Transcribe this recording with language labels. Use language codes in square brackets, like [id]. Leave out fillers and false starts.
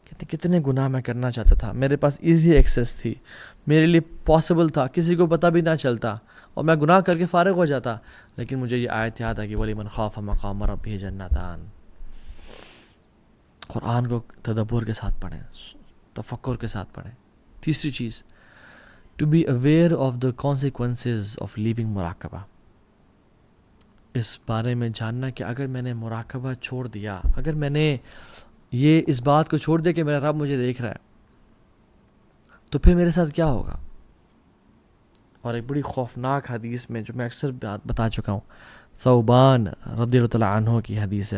[ur] کتنے گناہ میں کرنا چاہتا تھا، میرے پاس ایزی ایکسیس تھی، میرے لیے پاسبل تھا، کسی کو پتہ بھی نہ چلتا اور میں گناہ کر کے فارغ ہو جاتا. لیکن مجھے یہ آیت یاد آ کہ [ar] وَلِمَنْ خَافَ مَقَامَ رَبِّهِ جَنَّتَانِ. [ur] قرآن کو تدبر کے ساتھ پڑھیں، تفکر کے ساتھ پڑھیں. تیسری چیز، [en] To be aware of the consequences of living مراقبہ. [ur] اس بارے میں جاننا کہ اگر میں نے مراقبہ چھوڑ دیا، اگر میں نے یہ اس بات کو چھوڑ دیا کہ میرا رب مجھے دیکھ رہا ہے، تو پھر میرے ساتھ کیا ہوگا. اور ایک بڑی خوفناک حدیث میں جو میں اکثر بتا چکا ہوں، ثوبان رضی اللہ تعالیٰ عنہ کی حدیث ہے.